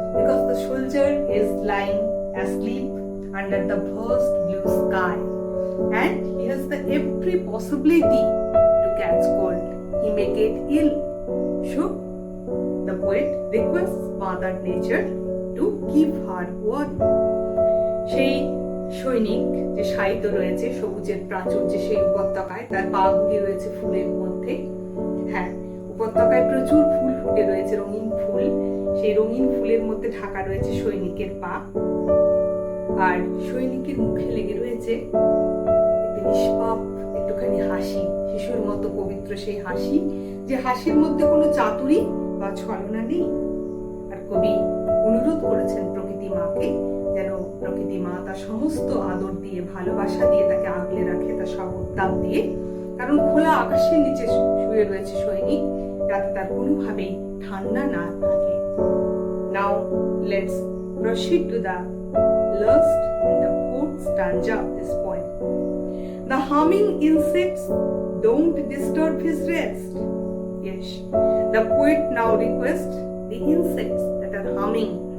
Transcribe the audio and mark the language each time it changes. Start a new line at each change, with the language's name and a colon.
English: because the soldier is lying asleep under the vast blue sky and he has the every possibility to catch cold. He may get ill. So the poet requests Mother Nature to give her warning.
Bangla: সেই সৈনিক যে শায়িত রয়েছে সবুজের প্রাচুর্যে সেই উপত্যকায়, তার পাগুলি রয়েছে ফুলের মধ্যে। হ্যাঁ, উপত্যকায় প্রচুর ফুল ফুটে রয়েছে, রঙিন ফুল। সেই রঙিন ফুলের মধ্যে ঢাকা রয়েছে সৈনিকের পা, আর সৈনিকের মুখে লেগে রয়েছে একটি নিষ্পাপ একটুখানি হাসি, শিশুর মতো পবিত্র সেই হাসি, যে হাসির মধ্যে কোনো চাতুরি বা ছলনা নেই। আর কবি অনুরোধ করেছেন প্রকৃতি মাকে যেন প্রকৃতি মা তার সমস্ত আদর দিয়ে, ভালোবাসা দিয়ে তাকে আগলে রাখে, তার সব উত্তাপ দিয়ে। কারণ খোলা আকাশের নিচে শুয়ে রয়েছে সৈনিক, যাতে তার কোনোভাবেই ঠান্ডা না থাকে।
English: Now let's proceed to the last and the fourth stanza of this poem. The humming insects don't disturb his rest. Yes, the poet now requests the insects that are humming.